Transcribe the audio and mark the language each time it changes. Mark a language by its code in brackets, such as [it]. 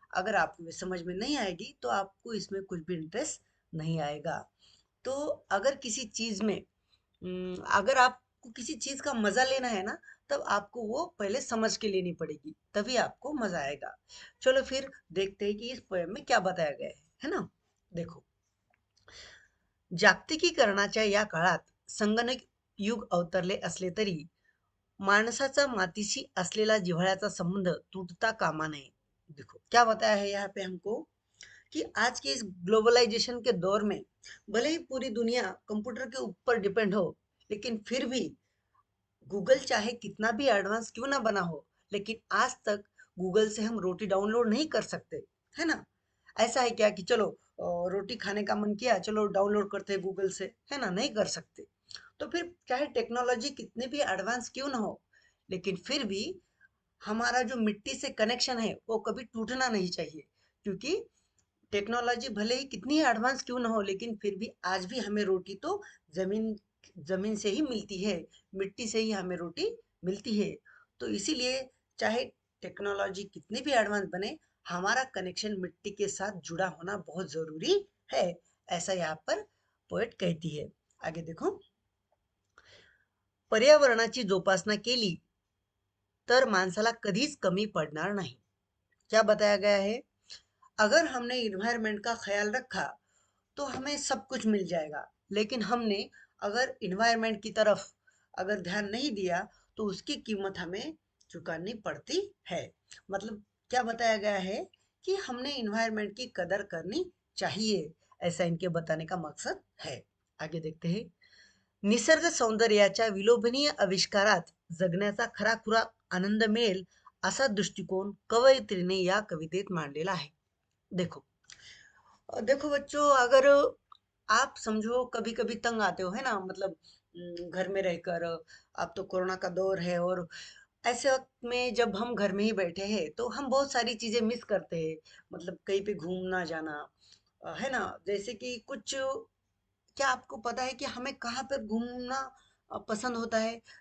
[hi] अगर आपको ये समझ में नहीं आएगी तो आपको इसमें कुछ भी इंटरेस्ट नहीं आएगा। तो अगर किसी चीज में अगर आप आपको किसी चीज का मजा लेना है ना, तब आपको वो पहले समझ के लेनी पड़ेगी, तभी आपको मजा आएगा। चलो फिर देखते हैं कि इस पोएम में क्या बताया गया है ना। [mr] देखो, जागतिकीकरणाच्या या काळात संगणक युग अवतरले असले तरी माणसाचा मातीशी असलेला जिव्हाळ्याचा संबंध टूटता कामा नये। [hi] देखो क्या बताया है यहाँ पे हमको कि आज के इस ग्लोबलाइजेशन के दौर में भले ही पूरी दुनिया कंप्यूटर के ऊपर डिपेंड हो, लेकिन फिर भी गूगल चाहे कितना भी एडवांस क्यों ना बना हो, लेकिन आज तक गूगल से हम रोटी डाउनलोड नहीं कर सकते, है ना। ऐसा है क्या कि चलो रोटी खाने का मन किया, चलो डाउनलोड करते हैं गूगल से, है ना, नहीं कर सकते। तो फिर चाहे टेक्नोलॉजी कितनी भी एडवांस क्यों ना हो, लेकिन फिर भी हमारा जो मिट्टी से कनेक्शन है वो कभी टूटना नहीं चाहिए। क्योंकि टेक्नोलॉजी भले ही कितनी एडवांस क्यों ना हो, लेकिन फिर भी आज भी हमें रोटी तो जमीन जमीन से ही मिलती है, मिट्टी से ही हमें रोटी मिलती है। तो इसीलिए चाहे टेक्नोलॉजी कितनी भी एडवांस बने, हमारा कनेक्शन मिट्टी के साथ जुड़ा होना बहुत जरूरी है, ऐसा यहाँ पर पोएट कहती है। आगे देखो, [mr] पर्यावरणाची जोपासना केली तर माणसाला कधीच कमी पडणार नाही। [hi] क्या बताया गया है, अगर हमने इन्वायरमेंट का ख्याल रखा तो हमें सब कुछ मिल जाएगा, लेकिन हमने अगर इन्वायरमेंट की तरफ अगर ध्यान नहीं दिया तो उसकी कीमत हमें चुकानी पड़ती है। मतलब क्या बताया गया है कि हमने इन्वायरमेंट की कदर करनी चाहिए, ऐसा इनके बताने का मकसद है। आगे देखते हैं, [mr] निसर्ग सौंदर्याच्या विलोभनीय आविष्कारात जगण्याचा खराखुरा आनंद मिळेल असा दृष्टिकोन कवयित्रीने या कवितेत मांडलेला आहे। [hi] देखो, देखो बच्चों, अगर आप समझो कभी कभी तंग आते हो, है ना, मतलब घर में रहकर, अब तो कोरोना का दौर है, और ऐसे वक्त में जब हम घर में ही बैठे हैं तो हम बहुत सारी चीजें मिस करते हैं। मतलब कहीं पे घूमना जाना, है ना, जैसे कि कुछ, क्या आपको पता है कि हमें कहाँ पर घूमना पसंद होता है?